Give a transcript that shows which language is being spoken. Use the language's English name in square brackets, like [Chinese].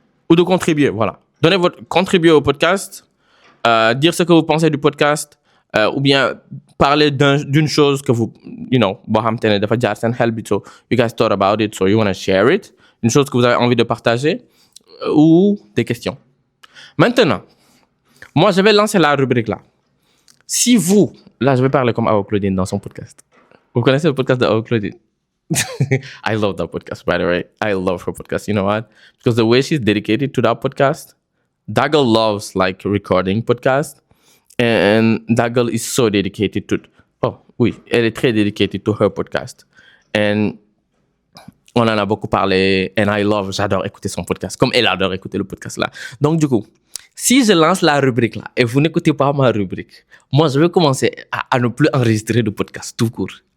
[French] Ou de contribuer, voilà. Contribuer au podcast, dire ce que vous pensez du podcast, ou bien parler d'une chose que vous, [English] you know, so you guys thought about it, so you want to share it. [French] Une chose que vous avez envie de partager, ou des questions. Maintenant, moi, je vais lancer la rubrique là. Si vous, là, je vais parler comme Awa Claudine dans son podcast. Vous connaissez le podcast de Awa Claudine? [English] I love that podcast, by the way. I love her podcast. You know what? Because the way she's dedicated to that podcast, that girl loves like recording podcasts. And that girl is so dedicated to... [French] Oh, oui, elle est très [English] dedicated to her podcast. [French] And on en a beaucoup parlé. And j'adore écouter son podcast. Comme elle adore écouter le podcast là. Donc, du coup, si je lance la rubrique là et vous n'écoutez pas ma rubrique, moi, je vais commencer à ne plus enregistrer de podcast tout court.